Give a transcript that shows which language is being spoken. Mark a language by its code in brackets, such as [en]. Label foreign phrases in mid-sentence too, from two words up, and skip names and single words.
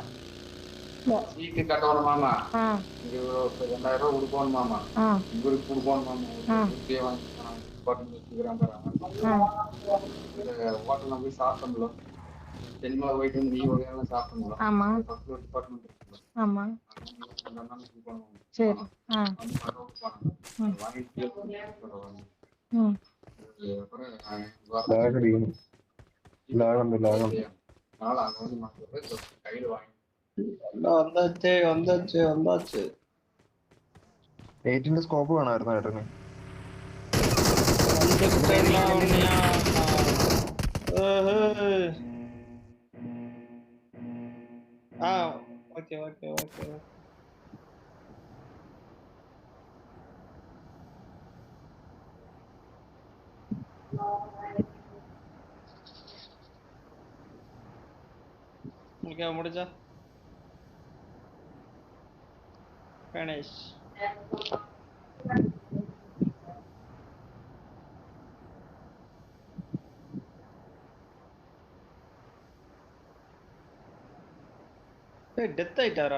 [ta] சீட்டு கட்டணும் மாமா, இங்க ஒரு 2000 ரூபாய் கொடுக்கணும் மாமா, இவருக்கு கொடுக்கணும் மாமா, ஹோட்டல்ல போய் சாப்பிட்டோம்ல, தென்மலை போயிட்டு வந்து நீ வகையெல்லாம் சாப்பிட்டோம்ல, ஆமா டிபார்ட்மெண்ட் இருக்குல்ல, ஆமா அந்த அண்ணன் கொடுக்கணும். சரி. [ml] ലാഗ് അടിക്കുന്നു, ലാഗുണ്ട്. [ta] நாளை அங்க வந்து மாத்த கையில வாங்கி வந்தாச்சு வந்தாச்சு வந்தாச்சு. [ml] 8ന്റെ സ്കോപ്പ് വേണമായിരുന്നു ഏട്ടന്. [en] okay okay okay. [ta] முடிஞ்சா கணேஷ் டெத் ஆயிட்டாரா?